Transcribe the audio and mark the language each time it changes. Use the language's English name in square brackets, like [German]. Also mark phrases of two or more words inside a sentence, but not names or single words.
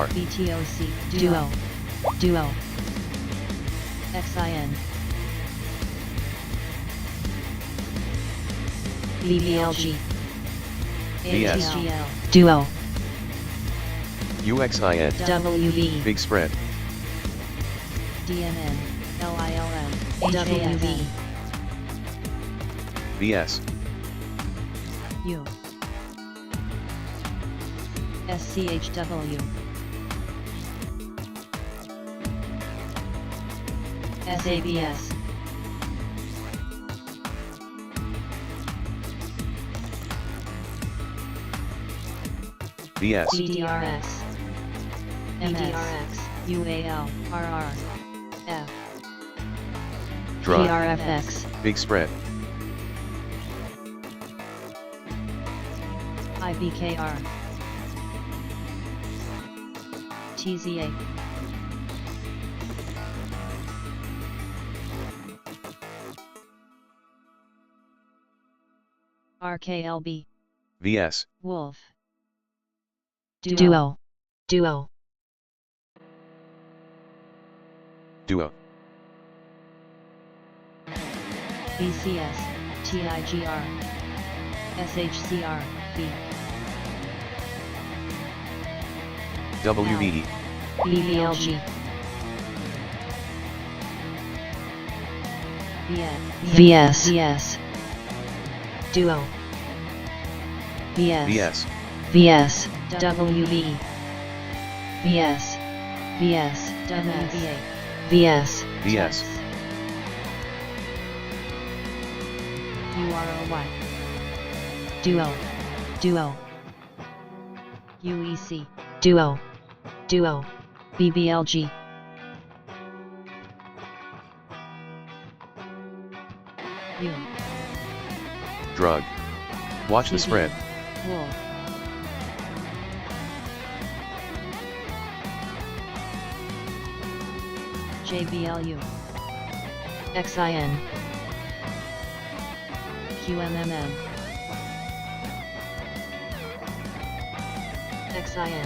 [English] BTOC, Duo. Duo. XIN. BBLG. VS. ATGL, Duo. UXIN. WV. Big spread. DNN, LILM, WV. VS. U. SCHW. SABS. VS. BDRX. BDRX. UAL. RR. F. Drug. PRFX. Big spread. IBKR. TZA. RKLB. VS. Wolf. Duo. Duo. Duo. BCS. TIGR. SHCR. B. WV. BBLG. VS. VS. Duo. VS. VS. VS. WV. VS. VS. WVA. VS. VS. UROY. Duo. Duo. UEC. Duo. Duo. BBLG. U. Drug. Watch the TB. spread. Wolf. JBLU. XIN. QMMM. XIN.